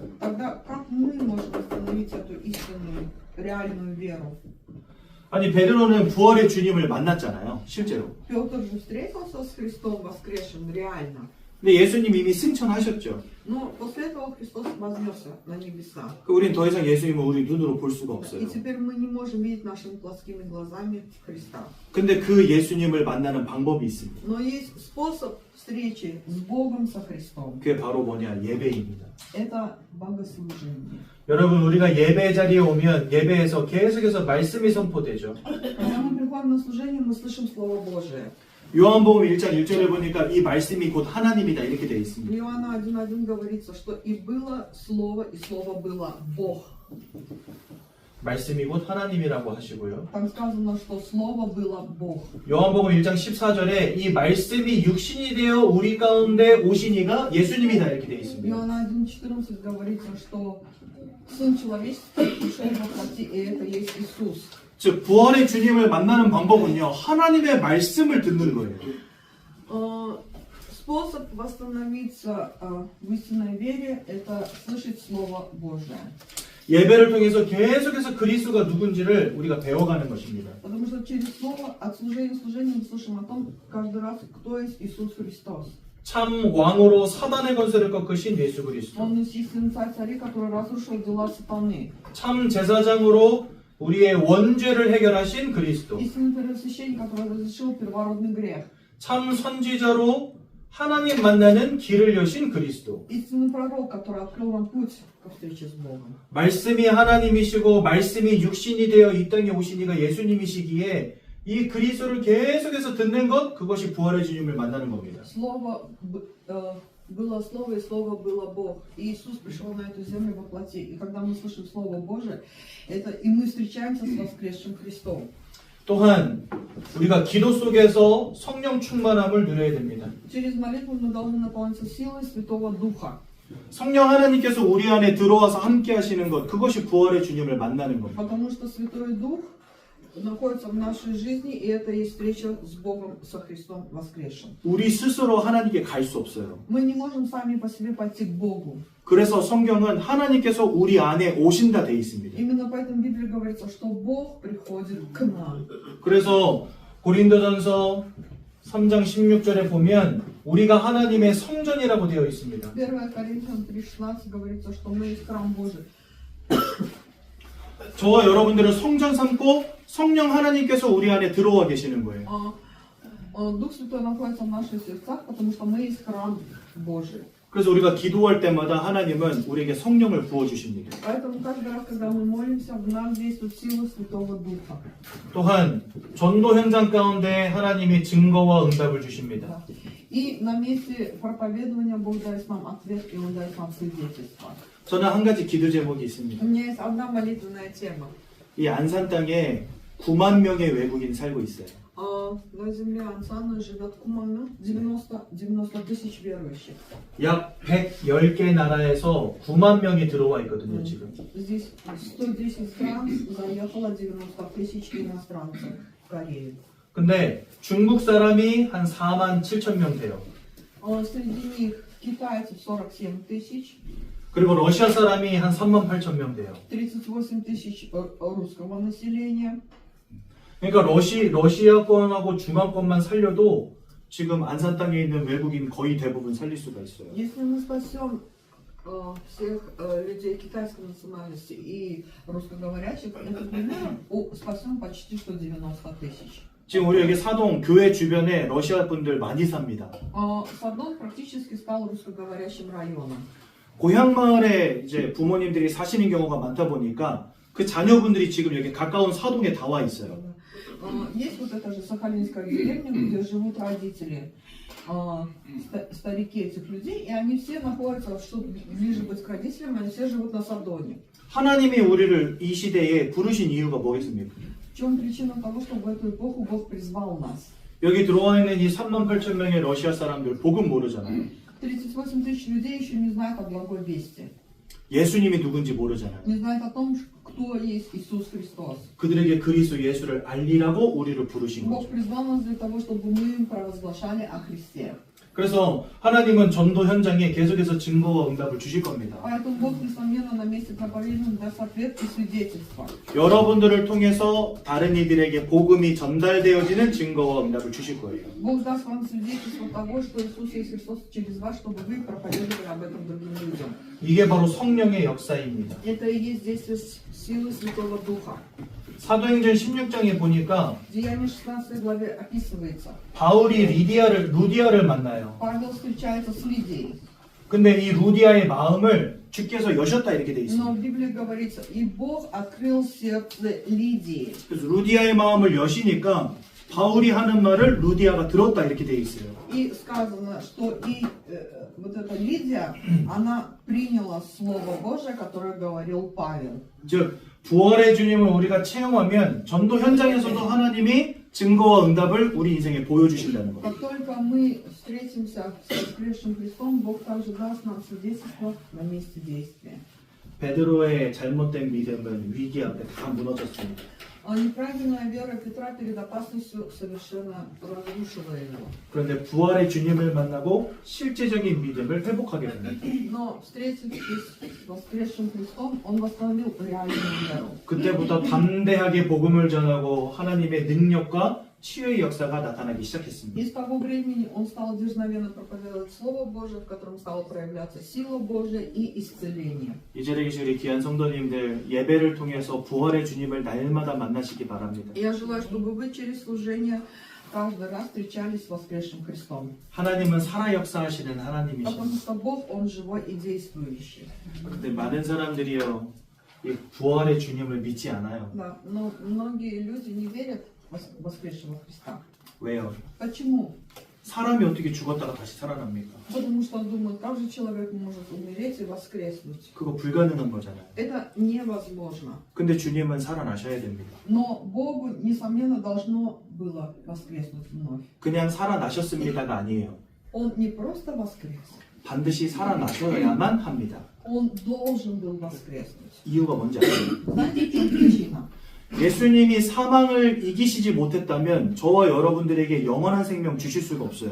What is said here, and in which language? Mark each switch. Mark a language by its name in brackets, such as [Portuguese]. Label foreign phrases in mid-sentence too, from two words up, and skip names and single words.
[Russian] Тогда как мы можем восстановить эту истинную, реальную веру? [Korean] 아니 베드로는 부활의 주님을 만났잖아요, 실제로. [Russian] Петр же встретился с Христом воскресшим реально. [Korean] 근데 예수님 이미 승천하셨죠. [Russian] Но после этого Христос вознесся на небеса. [Korean] 우린 더 이상 예수님을 우리 눈으로 볼 수가 И 없어요. [Russian] теперь мы не можем видеть нашими плотскими глазами Христа. [Korean] 근데 그 예수님을 만나는 방법이 있습니다. [Russian] Но есть способ встречи с Богом, со Христом. [Korean] 그게 바로 뭐냐? 예배입니다. [Russian] Это богослужение. [Korean] 여러분 우리가 예배 자리에 오면 예배에서 계속해서 말씀이 선포되죠. [Russian] Когда мы приходим на служение, мы слышим Слово Божие. [Korean] 요한복음 1장 1절에 보니까 이 말씀이 곧 하나님이다 이렇게 되어 В 있습니다. [Russian] Иоанна 1:1 говорится, что и было Слово, и Слово было Бог. [Korean] 말씀이 곧 하나님이라고 하시고요. [Russian] Там сказано, что Слово было Бог. [Korean] 요한복음 1장 14절에 이 말씀이 육신이 되어 우리 가운데 오시니가 예수님이다 이렇게 되어 В 있습니다. [Russian] Иоанна 1:14 говорится, что Сын человеческий пришел во плоти, и это есть Иисус. [Korean] 즉 부활의 주님을 만나는 방법은요. 하나님의 말씀을 듣는 거예요. [Russian] Способ восстановиться в истинной вере – это слышать Слово Божие. [Korean] 예배를 통해서 계속해서 그리스도가 누군지를 우리가 배워가는 것입니다. [Russian] Потому что через Слово от служения к служению мы слышим о том, каждый раз, кто есть Иисус Христос. [Korean] 참 왕으로 사단의 권세를 꺾으신 예수 그리스도. [Russian] Он истинный царь царей, который разрушил дела сатаны. [Korean] 참 제사장으로 우리의 원죄를 해결하신 그리스도. [Russian] Истинный первосвященник, который разрешил первородный грех. [Korean] 참 선지자로 하나님 만나는 길을 여신 그리스도. [Russian] Истинный пророк, который открыл нам путь ко встрече с Богом. [Korean] 말씀이 하나님이시고 말씀이 육신이 되어 이 땅에 오신 이가 예수님이시기에 이 그리스도를 계속해서 듣는 것, 그것이 부활의 주님을 만나는 겁니다. [Russian] Было Слово, и Слово было Бог. И Иисус пришел на эту землю во плоти. И когда мы слышим Слово Божие, это и мы встречаемся с воскресшим Христом. [Korean] 또한 우리가 기도 속에서 성령 충만함을 누려야 됩니다. [Russian] Через молитву мы должны наполниться силой Святого Духа. [Korean] 성령 하나님께서 우리 안에 들어와서 함께 하시는 것, 그것이 부활의 주님을 만나는 겁니다. [Russian] Потому что Святой Дух находится в нашей жизни, и это есть встреча с Богом, со Христом воскресшим. [Korean] 우리 스스로 하나님께 갈 수 없어요. [Russian] Мы не можем сами по себе пойти к Богу. [Korean] 그래서 성경은 하나님께서 우리 안에 오신다 돼 있습니다. [Russian] Именно поэтому в Библии говорится, что Бог приходит к нам. [Korean] 그래서 고린도전서 3장 16절에 보면 우리가 하나님의 성전이라고 되어 있습니다. [Russian] 1 Коринфянам 3:16 говорится, что мы есть храм Божий. [Korean] 저와 여러분들을 성전 삼고 성령 하나님께서 우리 안에 들어와 계시는 거예요. [Russian] Дух Святой находится в наших сердцах, потому что мы есть храм Божий. [Korean] 그래서 우리가 기도할 때마다 하나님은 우리에게 성령을 부어 주십니다. [Russian] Поэтому каждый раз, когда мы молимся, в нас действует сила Святого Духа. [Korean] 또한 전도 현장 가운데 하나님이 증거와 응답을 주십니다. [Russian] И на месте проповедования Бог дает нам ответ, и Он дает нам свидетельство. [Korean] 저는 한 가지 기도 제목이 있습니다. [Russian] У меня есть одна молитвенная тема. [Korean] 이 안산 땅에 9만 명의 외국인이 살고 있어요. [Russian] На земле Ансана живет Кумана 90 тысяч верующих. [Korean] 약 110개 나라에서 9만 명이 들어와 있거든요, 지금. [Russian] Здесь 110 стран заехало 90 тысяч иностранцев в Корею. [Korean] 근데 중국 사람이 한 4만 7천 명 돼요. [Russian] Среди них китайцев 47 тысяч, [Korean] 그리고 러시아 사람이 한 3만 8천 명 돼요. [Russian] 38 тысяч русского населения. [Korean] 그러니까 러시아권하고 중앙권만 살려도 지금 안산 땅에 있는 외국인 거의 대부분 살릴 수가 있어요. [Russian] Если мы спасем всех людей китайской национальности и русскоговорящих, это примерно спасем почти что 90 тысяч. [Korean] 지금 우리 여기 사동 교회 주변에 러시아 분들 많이 삽니다. [Russian] Садон практически стал русскоговорящим районом. [Korean] 고향 마을에 이제 부모님들이 사시는 경우가 많다 보니까 그 자녀분들이 지금 여기 가까운 사동에 다 와 있어요. [Russian] Есть вот эта же Сахалинская деревня, где живут родители, старики этих людей, и они все находятся, чтобы ближе быть к родителям, они все живут на Садоне. [Korean] 하나님이 우리를 이 시대에 부르신 이유가 뭐겠습니까? [Russian] В чем причина того, что в эту эпоху Бог призвал нас? [Korean] 여기 들어와 있는 이 3만 8천 명의 러시아 사람들 복음 모르잖아요. [Russian] 38 тысяч людей еще не знают о благой вести. [Korean] 예수님이 누군지 모르잖아요. [Russian] Не знают о том, кто есть Иисус Христос. [Korean] 그들에게 그리스도 예수를 알리라고 우리를 부르신 Бог 거죠. [Russian] призвал нас для того, чтобы мы им провозглашали о Христе. [Korean] 그래서 하나님은 전도 현장에 계속해서 증거와 응답을 주실 겁니다. [Russian] Поэтому Бог, несомненно, на месте проповедования даст ответ и свидетельство. [Korean] 여러분들을 통해서 다른 이들에게 복음이 전달되어지는 증거와 응답을 주실 거예요. [Russian] Бог даст вам свидетельство того, что Иисус есть Христос через вас, чтобы вы проповедовали об этом другим людям. [Korean] 이게 바로 성령의 역사입니다. [Russian] Это и есть действие силы Святого Духа. [Korean] 사도행전 16장에 보니까 [Russian] В Деянии 16 главе описывается. [Korean] 바울이 루디아를 만나요. [Russian] Павел встречается с Лидией. [Korean] 근데 이 루디아의 마음을 주께서 여셨다 이렇게 돼 Но 있어요. [Russian] в Библии говорится, и Бог открыл сердце Лидии. [Korean] 그래서 루디아의 마음을 여시니까 바울이 하는 말을 루디아가 들었다 이렇게 돼 있어요. [Russian] И сказано, что и вот эта Лидия, она приняла Слово Божие, которое говорил Павел. [Korean] 즉 부활의 주님을 우리가 체험하면 전도 현장에서도 하나님이 증거와 응답을 우리 인생에 보여주신다는 거예요. [Russian] Как только мы встретимся с воскресшим Христом, Бог также даст нам свидетельство на месте действия. [Korean] 베드로의 잘못된 믿음은 위기 앞에 다 무너졌습니다. [Russian] А неправильная вера Петра перед опасностью совершенно разрушила его. [Korean] 그런데 부활의 주님을 만나고 실제적인 믿음을 회복하게 됩니다. [Russian] Но встретившись с воскресшим Христом, он восстановил реальную веру. [Korean] 그때부터 담대하게 복음을 전하고 하나님의 능력과 치유의 역사가 나타나기 시작했습니다. [Russian] И с того времени он стал дерзновенно проповедовать Слово Божие, в котором стала проявляться сила Божия и исцеление. [Korean] 이 자리에 계신 우리 귀한 성도님들 예배를 통해서 부활의 주님을 날마다 만나시기 바랍니다. [Russian] Я желаю, чтобы вы через служение каждый раз встречались с воскресшим Христом. [Korean] 하나님은 살아 역사하시는 하나님이십니다. [Russian] Потому что Бог, Он живой и действующий. [Korean] 근데 많은 사람들이요 이 부활의 주님을 믿지 않아요. [Russian] Да, но многие люди не верят в воскресшего Христа. [Korean] 왜요? [Russian] Почему? [Korean] 사람이 어떻게 죽었다가 다시 살아납니까? [Russian] Потому что думают, как же человек может умереть и воскреснуть. [Korean] 그거 불가능한 거잖아요. [Russian] Это невозможно. [Korean] 근데 주님은 살아나셔야 됩니다. [Russian] Но Богу, несомненно, должно было воскреснуть вновь. [Korean] 그냥 살아나셨습니다가 아니에요. [Russian] Он не просто воскрес, [Korean] 반드시 살아나셔야만 합니다. [Russian] Он должен был воскреснуть. [Korean] 이유가 뭔지 아세요? [Russian] Знаете, в чем причина? [Korean] 예수님이 사망을 이기시지 못했다면 저와 여러분들에게 영원한 생명 주실 수가 없어요.